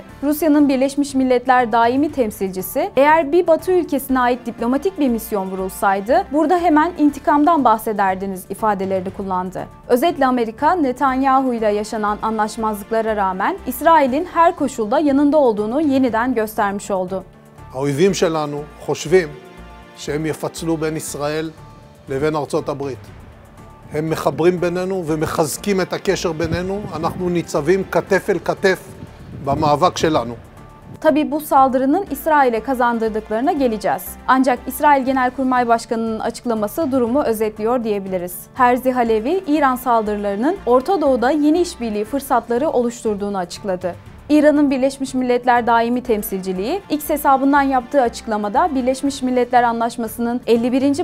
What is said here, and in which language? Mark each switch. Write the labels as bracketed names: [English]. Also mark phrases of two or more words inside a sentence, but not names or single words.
[Turkish] Rusya'nın Birleşmiş Milletler daimi temsilcisi, eğer bir Batı ülkesine ait diplomatik bir misyon vurulsaydı, burada hemen intikamdan bahsederdiniz ifadelerini kullandı. Özetle Amerika, Netanyahu ile yaşanan anlaşmazlıklara rağmen İsrail'in her koşulda yanında olduğunu yeniden göstermiş oldu. [Hebrew] האויבים שלנו חושבים שהם יפצלו בין ישראל לבין ארצות הברית. הם מחברים בינינו ומחזקים את הקשר בינינו, אנחנו ניצבים כתף אל כתף במאבק שלנו. [Turkish] Tabii bu saldırının İsrail'e kazandırdıklarına geleceğiz. Ancak İsrail Genelkurmay Başkanı'nın açıklaması durumu özetliyor diyebiliriz. Herzi Halevi, İran saldırılarının Orta Doğu'da yeni işbirliği fırsatları oluşturduğunu açıkladı. İran'ın Birleşmiş Milletler Daimi Temsilciliği X hesabından yaptığı açıklamada Birleşmiş Milletler Anlaşması'nın 51.